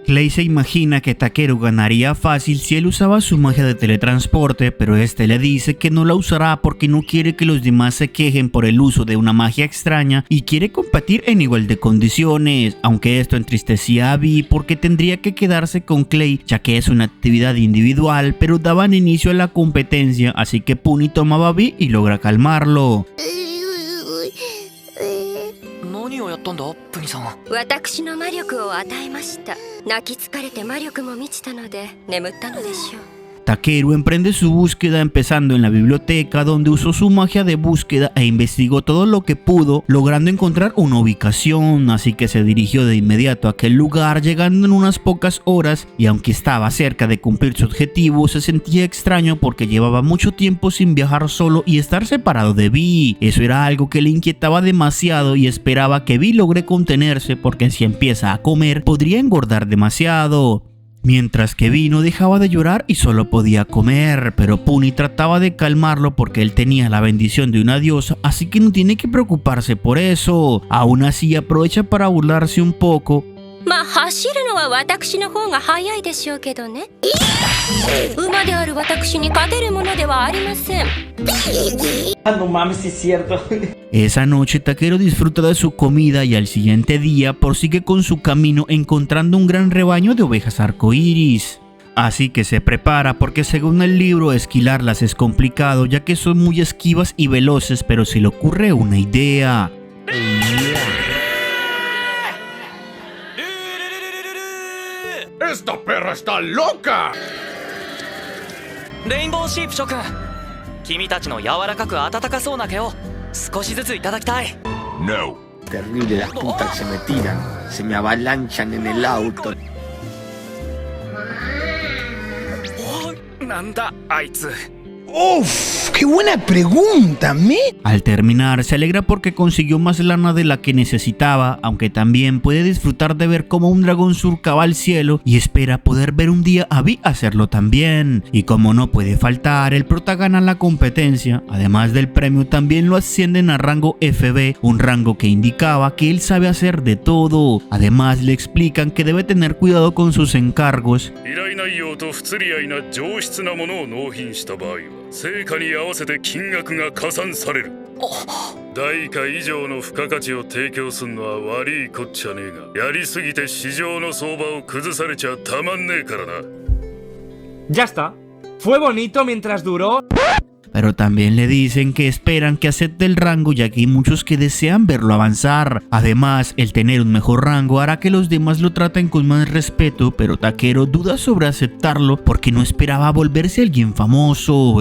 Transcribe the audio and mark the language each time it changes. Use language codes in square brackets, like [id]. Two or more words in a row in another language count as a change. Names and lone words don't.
[es] Clay se imagina que Takeru ganaría fácil si él usaba su magia de teletransporte, pero este le dice que no la usará porque no quiere que los demás se quejen por el uso de una magia extraña y quiere competir en igual de condiciones, aunque esto entristecía a Vi porque tendría que quedarse con Clay ya que es una actividad individual, pero daban inicio a la competencia, así que Puni tomaba a Vi y logra calmarlo. [ja] 何をやったんだプニさん。私の魔力を与えました。泣き疲れて魔力も満ちたので眠ったのでしょう。 [es] Takeru emprende su búsqueda empezando en la biblioteca donde usó su magia de búsqueda e investigó todo lo que pudo, logrando encontrar una ubicación, así que se dirigió de inmediato a aquel lugar llegando en unas pocas horas y aunque estaba cerca de cumplir su objetivo se sentía extraño porque llevaba mucho tiempo sin viajar solo y estar separado de Vi. Eso era algo que le inquietaba demasiado y esperaba que Vi logre contenerse porque si empieza a comer podría engordar demasiado. Mientras que Vi no dejaba de llorar y solo podía comer, pero Puni trataba de calmarlo porque él tenía la bendición de una diosa, así que no tiene que preocuparse por eso. Aún así aprovecha para burlarse un poco. [ja] まあ走るのは私の方が早いでしょうけどね。馬である私に勝てるものではありません。 [es] No mames, sí es cierto. Esa noche Takeru disfruta de su comida y al siguiente día prosigue con su camino encontrando un gran rebaño de ovejas arcoíris. Así que se prepara porque según el libro esquilarlas es complicado ya que son muy esquivas y veloces, pero se le ocurre una idea. ¡Esta perra está loca! [ja] レインボーシープ諸君、君たちの柔らかく温かそうな毛を少しずついただきたい。 [es] No. Terrible las putas que se me tiran. Se me avalanchan en el auto. [ja] なんだあいつ。 [es] ¡Uf! ¡Qué buena pregunta, me! Al terminar, se alegra porque consiguió más lana de la que necesitaba, aunque también puede disfrutar de ver cómo un dragón surcaba el cielo y espera poder ver un día a Vi hacerlo también. Y como no puede faltar, el prota gana la competencia. Además del premio, también lo ascienden a rango FB, un rango que indicaba que él sabe hacer de todo. Además, le explican que debe tener cuidado con sus encargos. [ja] 依頼内容と不釣り合いな上質なものを納品した場合は成果に合わせて金額が加算される。代価以上の付加価値を提供するのは悪いこっちゃねえが、やりすぎて市場の相場を崩されちゃたまんねえからな。 [es] Ya está. Fue bonito mientras duró. Pero también le dicen que esperan que acepte el rango ya que hay muchos que desean verlo avanzar. Además, el tener un mejor rango hará que los demás lo traten con más respeto, pero Takeru duda sobre aceptarlo porque no esperaba volverse alguien famoso.